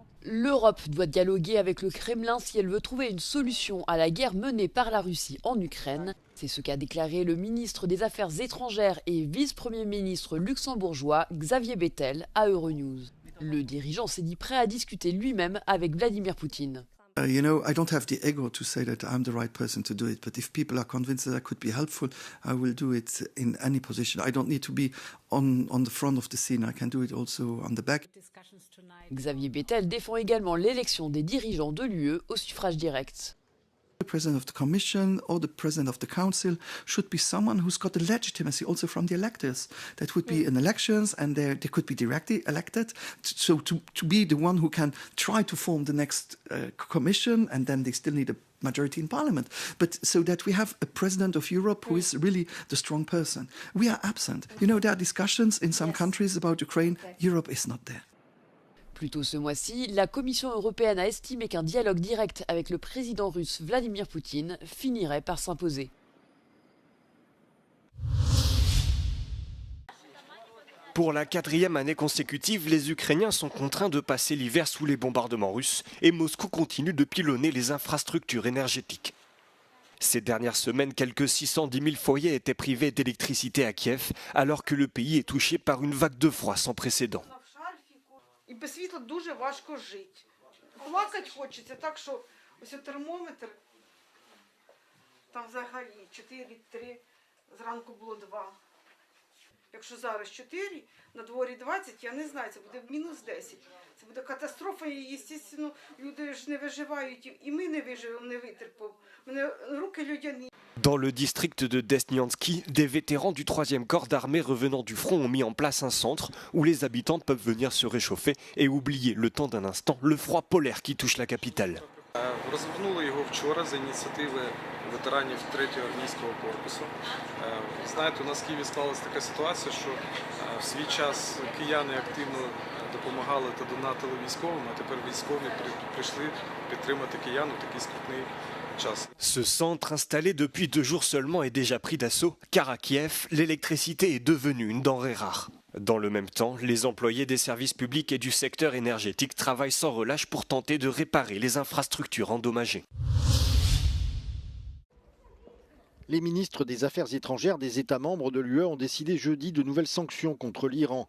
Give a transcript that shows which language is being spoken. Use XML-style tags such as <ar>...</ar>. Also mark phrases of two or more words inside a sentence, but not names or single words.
<fr>L'Europe doit dialoguer avec le Kremlin si elle veut trouver une solution à la guerre menée par la Russie en Ukraine. C'est ce qu'a déclaré le ministre des Affaires étrangères et vice-premier ministre luxembourgeois Xavier Bettel à Euronews. Le dirigeant s'est dit prêt à discuter lui-même avec Vladimir Poutine.</fr> <en>I don't have the ego to say that I'm the right person to do it, but if people are convinced that I could be helpful, I will do it in any position. I don't need to be on the front of the scene, I can do it also on the back.</en> <fr>Xavier Bettel défend également l'élection des dirigeants de l'UE au suffrage direct. The president of the commission or the president of the council should be someone who's got the legitimacy also from the electors. That would be in elections and they could be directly elected. So to be the one who can try to form the next commission, and then they still need a majority in parliament. But so that we have a president of Europe who is really the strong person. We are absent. There are discussions in some countries about Ukraine. Europe is not there. Plus tôt ce mois-ci, la Commission européenne a estimé qu'un dialogue direct avec le président russe Vladimir Poutine finirait par s'imposer. Pour la 4e année consécutive, les Ukrainiens sont contraints de passer l'hiver sous les bombardements russes et Moscou continue de pilonner les infrastructures énergétiques. Ces dernières semaines, quelques 610 000 foyers étaient privés d'électricité à Kiev, alors que le pays est touché par une vague de froid sans précédent.</fr> <uk>І без світла дуже важко жити. Плакати хочеться, так що ось термометр, там взагалі 4,3, зранку було 2. Якщо зараз 4, на дворі 20, я не знаю, це буде мінус 10. Це буде катастрофа і, звісно, люди ж не виживають, і ми не виживемо, не витерпимо. У мене руки людяні.</uk> <fr>Dans le district de Desniansky, des vétérans du 3e corps d'armée revenant du front ont mis en place un centre où les habitants peuvent venir se réchauffer et oublier le temps d'un instant le froid polaire qui touche la capitale.</fr> <uk>Розгорнули його вчора за ініціативи ветеранів 3-го армійського корпусу. Знаєте, у нас в Києві склалася така ситуація, що в свій час кияни активно допомагали та донатили військовим, а тепер військові прийшли підтримати киян у такий скрутний час.</uk> <fr>Ce centre, installé depuis 2 jours seulement, est déjà pris d'assaut, car à Kiev, l'électricité est devenue une denrée rare. Dans le même temps, les employés des services publics et du secteur énergétique travaillent sans relâche pour tenter de réparer les infrastructures endommagées. Les ministres des Affaires étrangères des États membres de l'UE ont décidé jeudi de nouvelles sanctions contre l'Iran.</fr>